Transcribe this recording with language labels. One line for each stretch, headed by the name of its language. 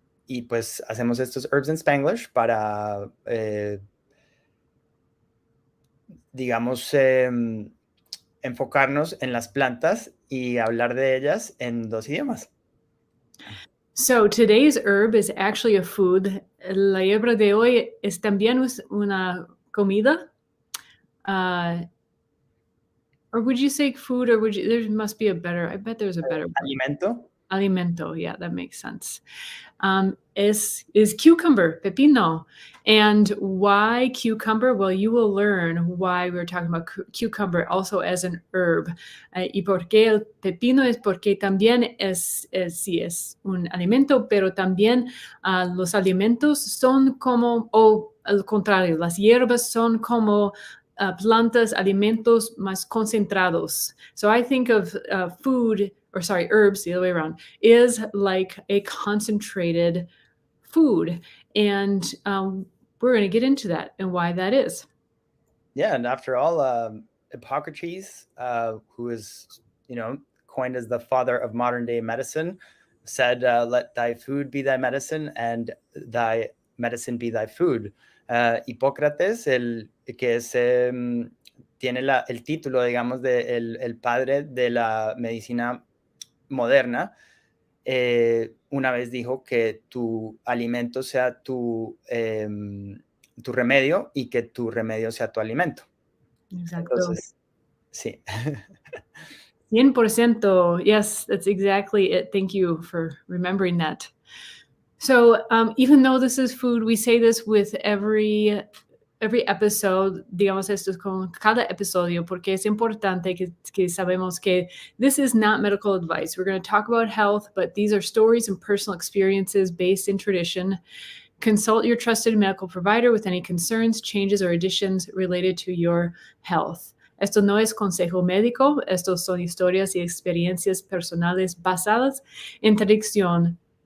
Spanish: y pues hacemos estos Herbs in Spanglish para, digamos, enfocarnos en las plantas y hablar de ellas en dos idiomas.
English: So today's herb is actually a food.
Spanish: La hierba de hoy es también una comida.
English: Or would you say food, or there must be a better, I bet there's a better word.
Spanish: Alimento.
English: Alimento, yeah, that makes sense. Is cucumber, pepino. And why cucumber? Well, you will learn why we're talking about cucumber also as an herb.
Spanish: Y por qué el pepino es porque también sí, es un alimento, pero también los alimentos son como, o al contrario, las hierbas son como plantas, alimentos más concentrados.
English: So I think of herbs, the other way around, is like a concentrated food. And we're going to get into that and why that is. Yeah, and after all, Hippocrates, who is, coined as the father of modern day medicine, said, let thy food be thy medicine and thy medicine be thy food.
Spanish: Hipócrates, que es, tiene el título, digamos, de el padre de la medicina moderna, una vez dijo que tu alimento sea tu remedio y que tu remedio sea tu alimento. Exacto. Entonces, sí.
English: 100%. Yes, that's exactly it. Thank you for remembering that. So even though this is food, we say this with every episode,
Spanish: digamos esto es con cada episodio, porque es importante que sabemos que
English: this is not medical advice. We're going to talk about health, but these are stories and personal experiences based in tradition. Consult your trusted medical provider with any concerns, changes, or additions related to your health.
Spanish: Esto no es consejo médico, estos son historias y experiencias personales basadas en tradición.